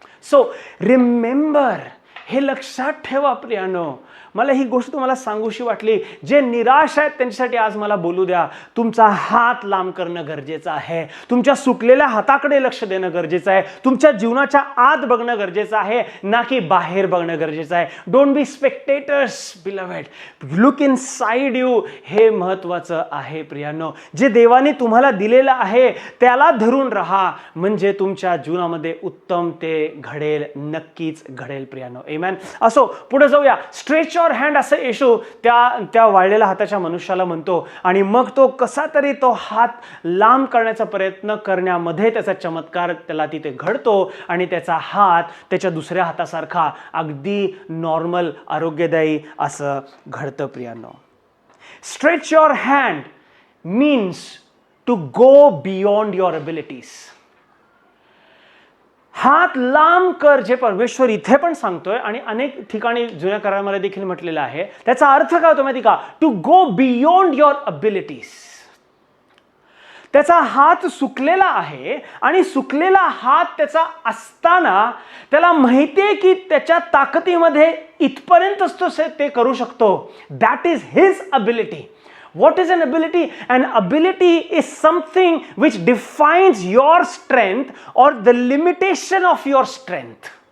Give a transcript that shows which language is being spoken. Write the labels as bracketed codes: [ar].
[mr] So remember, हे लक्षात ठेवा प्रियानो. मला ही गोष्ट तुम्हाला सांगूशी वाटली. जे निराश आहेत त्यांच्यासाठी आज मला बोलू द्या, तुमचा हात लांब करणं गरजेचं आहे. तुमच्या सुकलेल्या हाताकडे लक्ष देणं गरजेचं आहे. तुमच्या जीवनाच्या आत बघणं गरजेचं आहे, ना की बाहेर बघणं गरजेचं आहे. [en] Don't be spectators beloved, look inside you. [mr] हे महत्त्वाचं आहे प्रियानो. जे देवाने तुम्हाला दिलेलं आहे त्याला धरून राहा, म्हणजे तुमच्या जीवनामध्ये उत्तम ते घडेल, नक्कीच घडेल प्रियानो. आमेन. असो, पुढे जाऊया. स्ट्रेच युअर हँड असं येशू त्या वाळलेल्या हाताच्या मनुष्याला म्हणतो आणि मग तो कसा तरी तो हात लांब करण्याचा प्रयत्न करण्यामध्ये त्याचा चमत्कार त्याला तिथे घडतो आणि त्याचा हात त्याच्या दुसऱ्या हातासारखा अगदी नॉर्मल, आरोग्यदायी असं घडतं प्रियानो. [en] Stretch your hand means to go beyond your abilities. [mr] हात लांब कर, जे परमेश्वर इथे पण सांगतोय आणि अनेक ठिकाणी जुन्या करारामध्ये देखील म्हटलेलं आहे. त्याचा अर्थ काय होतो माहिती का? To go beyond your abilities. त्याचा हात सुकलेला आहे आणि सुकलेला हात त्याचा असताना त्याला माहितीये की त्याच्या ताकदीमध्ये इथपर्यंतच तो ते करू शकतो. [en] That is his ability. What is an ability? An ability is something which defines your strength or the limitation of your strength.